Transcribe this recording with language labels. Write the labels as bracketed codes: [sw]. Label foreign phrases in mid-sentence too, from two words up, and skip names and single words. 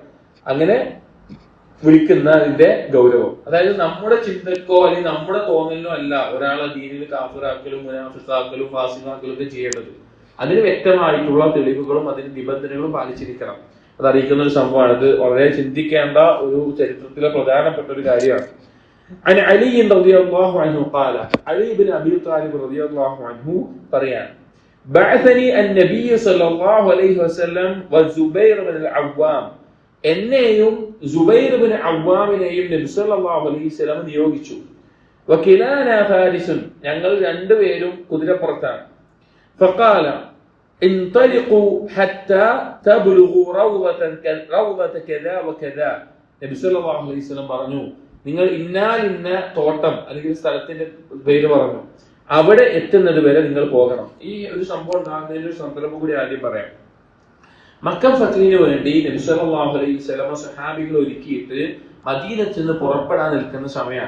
[ml] അങ്ങനെ വിളിക്കുന്നതിന്റെ ഗൗരവം, അതായത് നമ്മുടെ ചിന്തക്കോ അല്ലെങ്കിൽ നമ്മുടെ തോന്നലിനോ അല്ല ഒരാളെ ദീനിൽ കാഫിറാക്കലും മുനാഫിഖാക്കലും ഫാസിഖാക്കലും ഒക്കെ ചെയ്യേണ്ടത്. അതിന് വ്യക്തമായിട്ടുള്ള തെളിവുകളും അതിന് നിബന്ധനകളും പാലിച്ചിരിക്കണം. അത് അറിയിക്കുന്ന ഒരു സംഭവമാണ്. ഇത് വളരെ ചിന്തിക്കേണ്ട ഒരു ചരിത്രത്തിലെ പ്രധാനപ്പെട്ട ഒരു കാര്യമാണ്. [ar] عن علي رضي الله عنه قال علي بن أبي طالب رضي الله عنه പറയാണ്, بعثني النبي صلى الله عليه وسلم والزبير بن العوام. [ml] എന്നെയും സുബൈർ ബിൻ അവ്വാമിനെയും നബി [ar] صلى الله عليه وسلم [ml] നിയോഗിച്ചു. [ar] وكلانا فارس, [ml] ഞങ്ങൾ രണ്ടുപേരും കുതിരപ്പുറത്താണ്. [ar] فقال انطلقوا حتى تبلغوا روضة كذا وكذا. [ml] നബി [ar] صلى الله عليه وسلم [ml] പറഞ്ഞു, നിങ്ങൾ ഇന്ന തോട്ടം അല്ലെങ്കിൽ സ്ഥലത്തിന്റെ പേര് പറഞ്ഞു, അവിടെ എത്തുന്നത് വരെ നിങ്ങൾ പോകണം. ഈ ഒരു സംഭവം ഉണ്ടാകുന്നതിന് ഒരു സന്ദർഭം കൂടി ആദ്യം പറയാം. മക്ക ഫത്ഹിന് വേണ്ടി നബി [ar] صلى الله عليه وسلم [ml] സഹാബികൾ ഒരുക്കിയിട്ട് മദീനത്തിൽ നിന്ന് പുറപ്പെടാൻ നിൽക്കുന്ന സമയമാണ്.